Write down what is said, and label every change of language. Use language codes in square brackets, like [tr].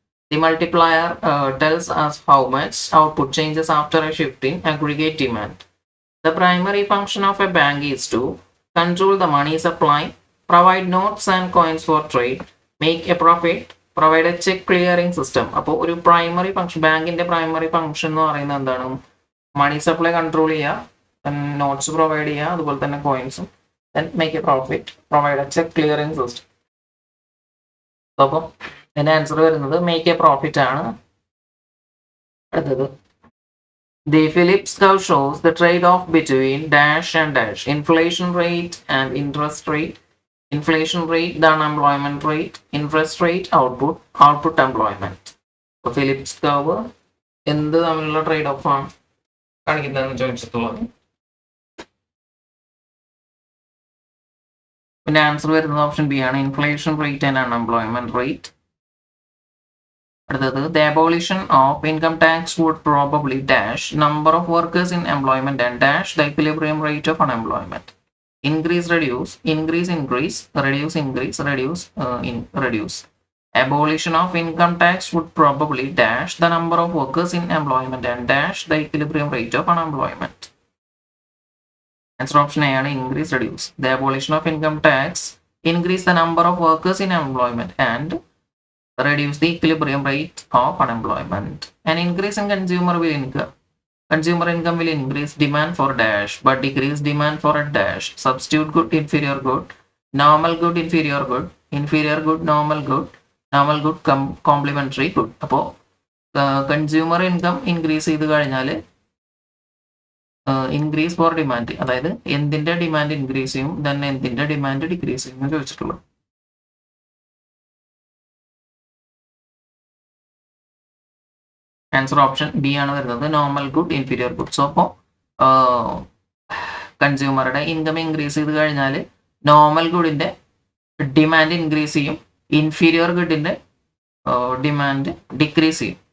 [en] The multiplier tells us how much output changes after a shift in aggregate demand. The primary function of a bank is to control the money supply, provide notes and coins for trade, make a profit, provide a check clearing system. [ml] അപ്പോൾ ഒരു primary function, ബാങ്കിന്റെ primary function എന്ന് പറയുന്നത് എന്താണ്? Money supply control ചെയ്യുക, notes provide ചെയ്യുക, അതുപോലെ തന്നെ കോയിൻസും, [en] then make a profit, provide a check clearing system. [ml] അപ്പം ഇതിന്റെ ആൻസർ വരുന്നത് മേക്ക് എ പ്രോഫിറ്റ് ആണ്. [en] അടുത്തത് the Phillips curve shows the trade-off between dash and dash, inflation rate and interest rate, inflation rate the unemployment rate, interest rate output, output employment. [ml] അപ്പോൾ Phillips curve എന്ത് തമ്മിലുള്ള trade off ആണ് കാണിക്കുന്നതെന്ന് ചോദിച്ചിട്ടുള്ളത്. പിന്നെ answer വരുന്നത് option B ആണ്, [en] Inflation rate and unemployment rate. അടുത്തത് the abolition of income tax would probably dash number of workers in employment and dash the equilibrium rate of unemployment. Increase, reduce, increase, increase, reduce, increase, reduce, reduce. Abolition of income tax would probably dash the number of workers in employment and dash the equilibrium rate of unemployment. Answer option A ആണ് increase, reduce. The abolition of income tax increase the number of workers in employment and reduce the equilibrium rate of unemployment. An increase in consumer income will increase demand for dash but decrease demand for a dash. Substitute good, inferior good, normal good, inferior good, inferior good, normal good, complementary good. [ml] അപ്പോൾ consumer income increase ചെയ്ത് കഴിഞ്ഞാൽ increase four demand, അതായത് എന്തിന്റെ demand increase ചെയ്യും, then എന്തിന്റെ demand decrease ചെയ്യും എന്ന് ചോദിച്ചിട്ടുള്ളത്. ആൻസർ ഓപ്ഷൻ ബി ആണ് വരുന്നത്, normal good inferior good. So അപ്പോൾ കൺസ്യൂമറുടെ ഇൻകം ഇൻക്രീസ് ചെയ്ത് കഴിഞ്ഞാൽ നോർമൽ ഗുഡിന്റെ ഡിമാൻഡ് ഇൻക്രീസ് ചെയ്യും, ഇൻഫീരിയർ ഗുഡിന്റെ ഡിമാൻഡ് ഡിക്രീസ് ചെയ്യും.